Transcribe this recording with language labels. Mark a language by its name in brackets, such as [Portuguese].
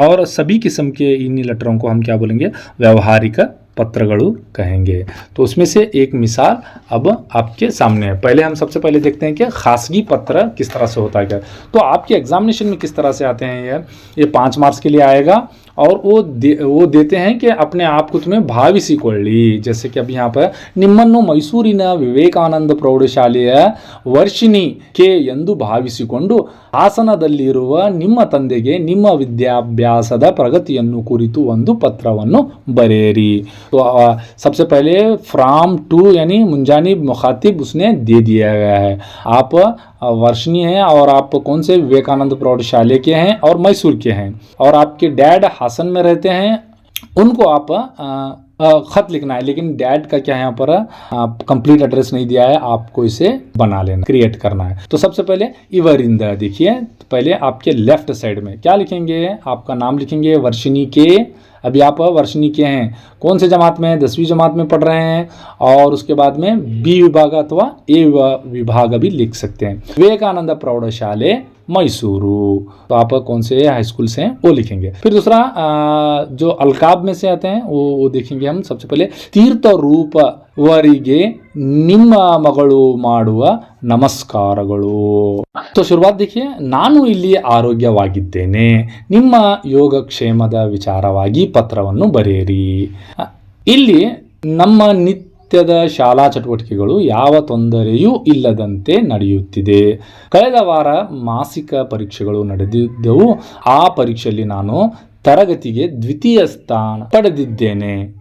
[Hindi] और सभी किस्म के इन लेटरों को हम क्या बोलेंगे, व्यवहारिक पत्रಗಳು कहेंगे। तो उसमें से एक मिसाल अब आपके सामने है। पहले हम सबसे पहले देखते हैं कि खासगी पत्र किस तरह से होता है क्या। तो आपके एग्जामिनेशन में किस तरह से आते हैं, ये 5 मार्क्स के लिए आएगा। और वो देते हैं कि अपने आप को तुम्हें ಭಾವಿಸಿಕೊಳ್ಳಿ। जैसे कि अभी यहाँ पर [Kannada] ನಿಮ್ಮನ್ನು ಮೈಸೂರಿನ ವಿವೇಕಾನಂದ ಪ್ರೌಢಶಾಲೆಯ ವರ್ಷಿಣಿ ಕೆ ಎಂದು ಭಾವಿಸಿಕೊಂಡು ಹಾಸನದಲ್ಲಿರುವ ನಿಮ್ಮ ತಂದೆಗೆ ನಿಮ್ಮ ವಿದ್ಯಾಭ್ಯಾಸದ ಪ್ರಗತಿಯನ್ನು ಕುರಿತು ಒಂದು ಪತ್ರವನ್ನು ಬರೆಯಿರಿ। [Hindi] तो सबसे पहले फ्रॉम टू यानी मुंजानिब मुखातिब उसने दे दिया गया है। आप वर्षनी हैं और आप कौन से विवेकानंद प्रौढ़शाला के हैं और मैसूर के हैं, और आपके डैड हासन में रहते हैं, उनको आप खत लिखना है। लेकिन डैड का क्या है यहाँ पर कंप्लीट एड्रेस नहीं दिया है, आपको इसे बना लेना, क्रिएट करना है। तो सबसे पहले इवरिंद देखिए, पहले आपके लेफ्ट साइड में क्या लिखेंगे, आपका नाम लिखेंगे वर्षिनी के अभी आप वर्षनी के हैं, कौन से जमात में, 10वीं जमात में पढ़ रहे हैं, और उसके बाद में बी विभाग अथवा ए विभाग भी लिख सकते हैं। विवेकानंद प्रौढ़शाले मैसूरू, तो आप कौन से हाई स्कूल से हैं वो लिखेंगे। फिर दूसरा जो अलकाब में से आते हैं वो देखेंगे हम। सबसे पहले [Kannada] तीर्थ रूप वरिगे ನಿಮ್ಮ ಮಗಳು ಮಾಡುವ ನಮಸ್ಕಾರಗಳು। [Hindi] तो शुरुआत देखिए, [Kannada] ನಾನು ಇಲ್ಲಿ ಆರೋಗ್ಯವಾಗಿದ್ದೇನೆ, ನಿಮ್ಮ ಯೋಗಕ್ಷೇಮದ ವಿಚಾರವಾಗಿ ಪತ್ರವನ್ನು ಬರೆಯಿರಿ। ಇಲ್ಲಿ ನಮ್ಮ ನಿತ್ಯದ ಶಾಲಾ ಚಟುವಟಿಕೆಗಳು ಯಾವ ತೊಂದರೆಯೂ ಇಲ್ಲದಂತೆ ನಡೆಯುತ್ತಿದೆ। ಕಳೆದ ವಾರ ಮಾಸಿಕ ಪರೀಕ್ಷೆಗಳು ನಡೆದಿದ್ದವು, ಆ ಪರೀಕ್ಷೆಯಲ್ಲಿ ನಾನು ತರಗತಿಗೆ ದ್ವಿತೀಯ ಸ್ಥಾನ ಪಡೆದಿದ್ದೇನೆ।